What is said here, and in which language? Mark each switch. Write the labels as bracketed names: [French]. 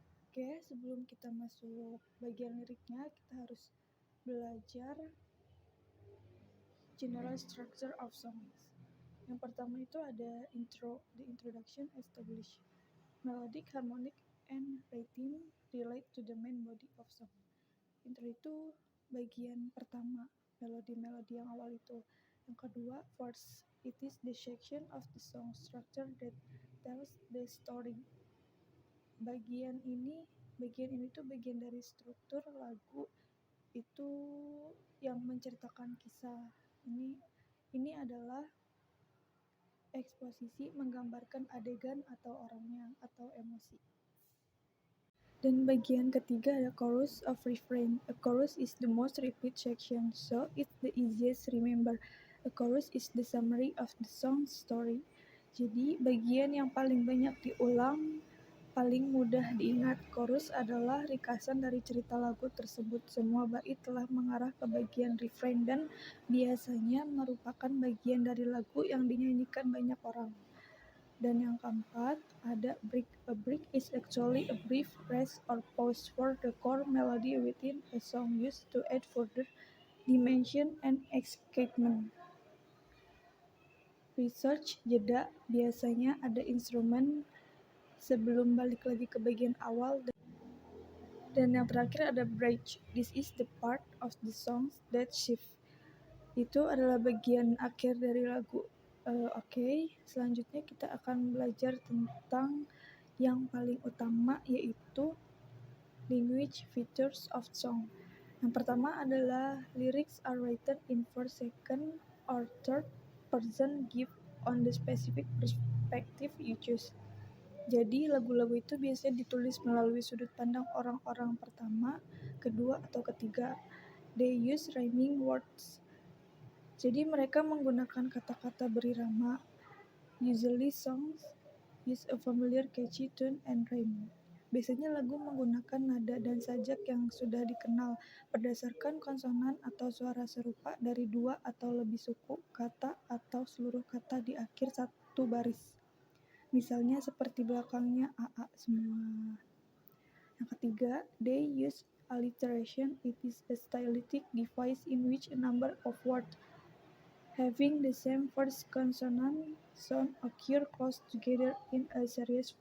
[Indonesian] Oke, sebelum kita masuk bagian liriknya, kita harus belajar [English] general structure of songs. [Indonesian] Yang pertama itu ada intro, [English] the introduction establish. Melodic, harmonic, and rhythm relate to the main body of song. [Indonesian] Intro itu bagian pertama, melodi-melodi yang awal itu. Yang kedua, verse. [English] It is the section of the song structure that tells the story. [Indonesian] Bagian ini tuh bagian dari struktur lagu itu yang menceritakan kisah. Ini adalah eksposisi, menggambarkan adegan atau orangnya atau emosi. Dan bagian ketiga ada [English] chorus of refrain. A chorus is the most repeat section, so it's the easiest remember. A chorus is the summary of the song's story. [Indonesian] Jadi bagian yang paling banyak diulang, paling mudah diingat. Chorus adalah ringkasan dari cerita lagu tersebut. Semua bait telah mengarah ke bagian refrain dan biasanya merupakan bagian dari lagu yang dinyanyikan banyak orang. Dan yang keempat ada break. [English] A break is actually a brief rest or pause for the core melody within a song used to add further dimension and excitement. [Indonesian] Research jeda, biasanya ada instrumen sebelum balik lagi ke bagian awal. Dan yang terakhir ada bridge. [English] This is the part of the song that shift. [Indonesian] Itu adalah bagian akhir dari lagu. Oke, selanjutnya kita akan belajar tentang yang paling utama, yaitu [English] language features of song. [Indonesian] Yang pertama adalah [English] lyrics are written in first, second, or third person give on the specific perspective you choose. [Indonesian] Jadi lagu-lagu itu biasanya ditulis melalui sudut pandang orang-orang pertama, kedua, atau ketiga. [English] They use rhyming words. [Indonesian] Jadi mereka menggunakan kata-kata berirama. [English] Usually songs use a familiar catchy tune and rhyme. [Indonesian] Biasanya lagu menggunakan nada dan sajak yang sudah dikenal berdasarkan konsonan atau suara serupa dari dua atau lebih suku kata atau seluruh kata di akhir satu baris. Misalnya seperti belakangnya AA semua. Yang ketiga, [English] they use alliteration. It is a stylistic device in which a number of words having the same first consonant sound occur close together in a series.